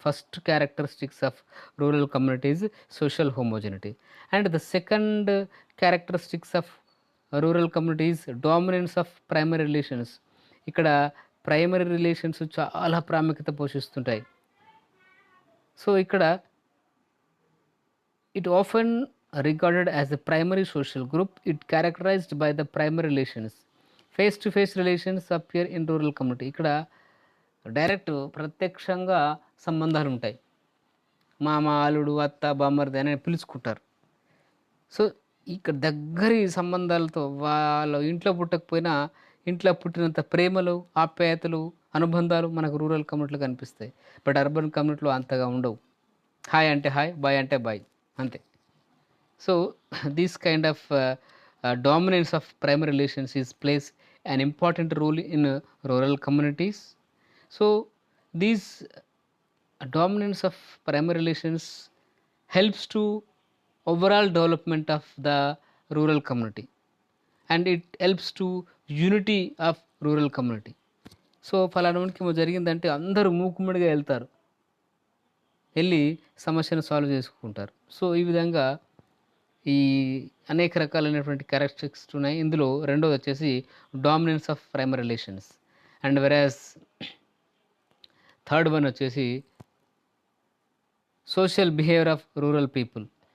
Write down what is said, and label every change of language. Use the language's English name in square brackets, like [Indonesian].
[English] First characteristics of rural communities social homogeneity. And the second characteristics of rural communities dominance of primary relations. [Telugu] ఇక్కడ primary relations చాలా ప్రాముఖ్యత పోషిస్తుంటాయి. So ఇక్కడ [English] it often regarded as a primary social group. It characterized by the primary relations. Face to face relations appear in rural community. [Telugu] ఇక్కడ direct ప్రత్యక్షంగా సంబంధాలు ఉంటాయి. మామ, అల్లుడు, అత్త, బామ్మర్ది అని పిలుచుకుంటారు. సో ఇక్కడ దగ్గరి సంబంధాలతో వాళ్ళ ఇంట్లో పుట్టకపోయినా ఇంట్లో పుట్టినంత ప్రేమలు, ఆప్యాయతలు, అనుబంధాలు మనకు రూరల్ కమ్యూనిటీలో కనిపిస్తాయి. బట్ అర్బన్ కమ్యూనిటీలో అంతగా ఉండవు. హాయ్ అంటే హాయ్, బాయ్ అంటే బాయ్, అంతే. [English] So this kind of dominance of primary relations is plays an important role in rural communities. So these dominance of primary relations helps to overall development of the rural community, and it helps to unity of rural community. [Telugu] So ఫలానాకి ఏమో జరిగిందంటే అందరూ మూకుమ్మడిగా వెళ్తారు, వెళ్ళి సమస్యను solve చేసుకుంటారు. So ఈ విధంగా ఈ అనేక రకాలైనటువంటి క్యారెక్టరిస్టిక్స్ ఉన్నాయి. ఇందులో రెండోది వచ్చేసి [English] Dominance of primary relations. And వెరాజ్ third one [Telugu] వచ్చేసి [English] Social behaviour of rural people.